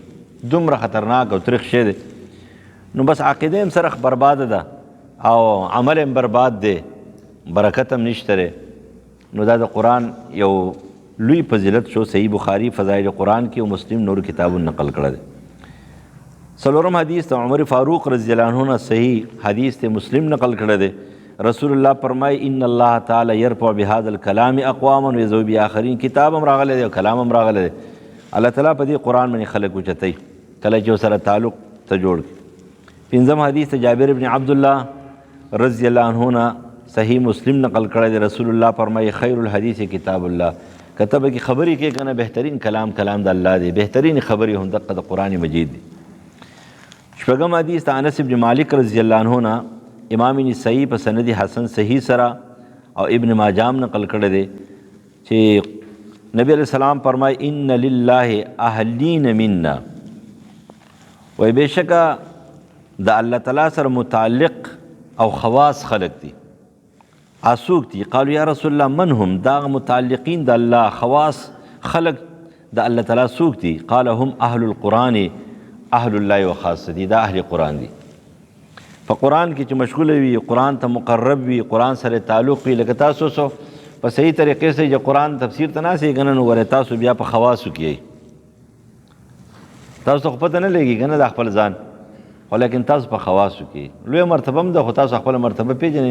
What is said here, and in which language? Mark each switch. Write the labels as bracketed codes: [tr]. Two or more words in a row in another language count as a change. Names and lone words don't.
[ps] دومره خطرناک او تریخ شی دی. نو بس عقیده هم سره برباده ده او عمل هم برباد دی، برکت هم نشته دی. نو دا د قرآن یو لوی فضیلت شو. صحیح بخاری فضائل قرآن کې او مسلم نور کتابونه نقل کړی دی. څلورم حدیث د عمر فاروق [ar] رضی الله عنه [ps] نه صحیح حدیث ته مسلم نقل کړی دی. [ar] رسول الله فرمای ان الله تعالی یرفع بهذا الكلام اقواما ويذو باخرین. [ps] کتاب هم راغلی دی او کلام هم راغلی دی. الله تعالی په دې قرآن باندې خلک اوچتوي کله چې ورسره تعلق ته جوړ. پنځم حدیث ته جابر بن عبدالله [ar] رضی الله عنه [ps] نه صحیح مسلم نقل کړی دی. رسول الله فرمای [ar] خیر الحدیث کتاب الله. [ps] کتب کې خبرې کې کنه بهترین کلام د الله دی، بهترین خبرې هم دقه د قرآن مجید دی. شپږم حدیث ته انس بن مالک [ar] رضی الله عنه [ps] نه امام نسائی په سند حسن صحیح سره او ابن ماجه نقل کړی دی چې نبی [ar] علیہ السلام [ps] فرمای [ar] ان لله اهلین منا. [ps] وای بېشکه د الله تعالی سره متعلق او خواص خلق دي. اسوک دي؟ [ar] قالوا یا رسول الله من هم؟ [ps] دا متعلقین د الله خواص خلق د الله تعالی سوک دي؟ [ar] قال هم اهل القرآن اهل الله [ps] وخاص دي، دا اهل قرآن دي. په قرآن کې چې مشغوله وي، قرآن ته مقرب وي، قرآن سره تعلق وي، لکه تاسو سو په صحیح طریقې سره چې قرآن تفسیر ته ناست یې که نه نو ولې تاسو بیا په خواصو کې یئ. تاسو ته خو پته نه لګي که نه د خپل ځان، خو لیکن تاسو په خواصو کې لویه مرتبه هم ده، خو تاسو خپله مرتبه پېژنئ.